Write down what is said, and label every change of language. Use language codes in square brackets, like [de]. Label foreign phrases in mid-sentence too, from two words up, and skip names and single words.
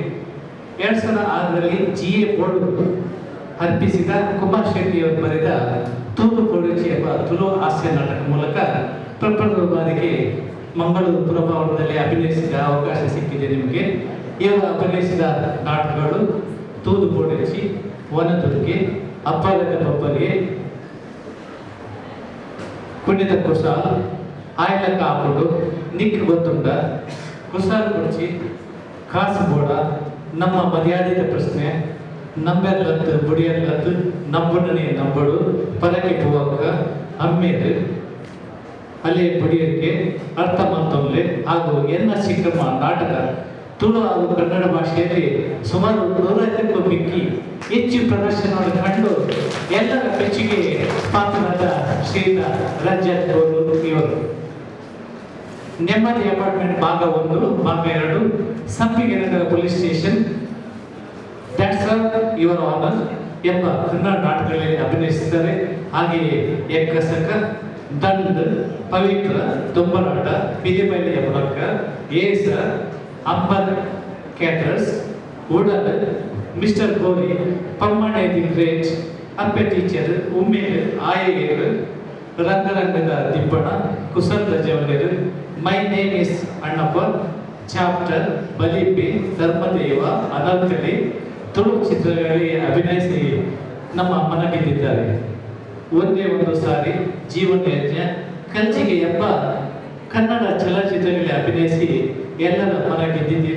[kn] 2006ರಲ್ಲಿ GA ಬೋರ್ಡ್ ಅರ್ಪಿಸಿದ ಕುಮಾರ್ ಶೆಟ್ಟಿಯವರು ಬರೆದ ತೂತು ಕೊಡುಚಿ ಎಂಬ ತುಳು ಹಾಸ್ಯ ನಾಟಕ ಮೂಲಕ ಪ್ರಪ್ರಥಮ ಬಾರಿಗೆ ಮಂಗಳೂರು ಪುರಭವನದಲ್ಲಿ ಅಭಿನಯಿಸಿದ ಅವಕಾಶ ಸಿಕ್ಕಿದೆ ನಿಮಗೆ. ಇವರು ಅಭಿನಯಿಸಿದ ನಾಟಕಗಳು ತೂದು ಕೊಡುಚಿ, ವನದುರ್ಗೆ, ಅಪ್ಪಲದ ಬಬ್ಬಲಿಗೆ, ಕುಣಿತ ಕುಸಾಲ್, ಆಯ್ಲ ಕಾಪುಡು, ನಿಕ್ ಗೊತ್ತುಂಡ, ಕುಸಾಲ್ ಕುರ್ಚಿ, ಕಾಸುಬೋಡ, ನಮ್ಮ ಮರ್ಯಾದಿತ ಪ್ರಶ್ನೆ, ನಂಬೆಲ್ಲತ್ತು ಬುಡಿಯಲ್ಲತ್ತು, ನಂಬುಡನೆ ನಂಬಡು, ಪರಕೆ ಪೂವಕ್ಕ, ಅಮ್ಮೇರು, ಅಲೆ ಬುಡಿಯಕ್ಕೆ, ಅರ್ಥ ಮತ್ತೊಮ್ಮೆ ಹಾಗೂ ಎನ್ನ ಸಿಕ್ಕಮ್ಮ ನಾಟಕ ತುಳು ಹಾಗೂ ಕನ್ನಡ ಭಾಷೆಯಲ್ಲಿ ಸುಮಾರು 150ಕ್ಕೂ ಮಿಕ್ಕಿ ಹೆಚ್ಚು ಪ್ರದರ್ಶನವನ್ನು ಕಂಡು ಎಲ್ಲರ ಮೆಚ್ಚುಗೆ ಪಾತ್ರರಾದ ಶ್ರೀಯುತ ರಂಜನ್ ಬೋಳು ಇವರು. ನೆಮ್ಮದಿ ಅಪಾರ್ಟ್ಮೆಂಟ್ ಭಾಗ 1, ಭಾಗ 2, ಸಂಪಿಗೆ ನಗರ ಪೊಲೀಸ್ ಸ್ಟೇಷನ್, ದ್ಯಾಟ್ಸ್ ಯುವರ್ ಆನರ್ ಎಂಬ ಕನ್ನಡ ನಾಟಕಗಳಲ್ಲಿ ಅಭಿನಯಿಸಿದ್ದಾರೆ. ಹಾಗೆಯೇ ಎಕ್ಕಸಕ, ದಂಡ್, ಪವಿತ್ರ, ದೊಂಬರಾಟ, ಪಿಲಿಬೈಲಿಯ ಮೂಲಕ, ಏಸ, ಅಂಬರ್ ಕ್ಯಾಟರ್ಸ್, ಉಡಲ್, ಮಿಸ್ಟರ್ ಗೋರಿ, ಪಮ್ಮಣೆ ದಿ ಗ್ರೇಟ್, ಅಪ್ಪೆ ಟೀಚರ್, ಉಮ್ಮೇರು, ಆಯೇರು, ರಂಗರಂಗದ ದಿಬ್ಬಣ, ಕುಸಲ್ ರಜವಲೇರು, ಮೈ ನೇಮ್ ಇಸ್ ಅಣ್ಣಪ್ಪ, ಚಾಪ್ಟರ್, ಬಲಿಪಿ, ಧರ್ಮದೇವ, ಅನರ್ಕಲಿ ತುಳು ಚಿತ್ರಗಳಲ್ಲಿ ಅಭಿನಯಿಸಿ ನಮ್ಮ ಮನ ಗೆದ್ದಿದ್ದಾರೆ. ಒಂದೇ ಒಂದು ಸಾರಿ, ಜೀವನ ಯಜ್ಞ, ಕಂಚಿಗೆ ಎಂಬ ಕನ್ನಡ ಚಲನಚಿತ್ರಗಳಲ್ಲಿ ಅಭಿನಯಿಸಿ ಎಲ್ಲರ ಮನ ಗೆದ್ದಿದ್ದೀರಿ.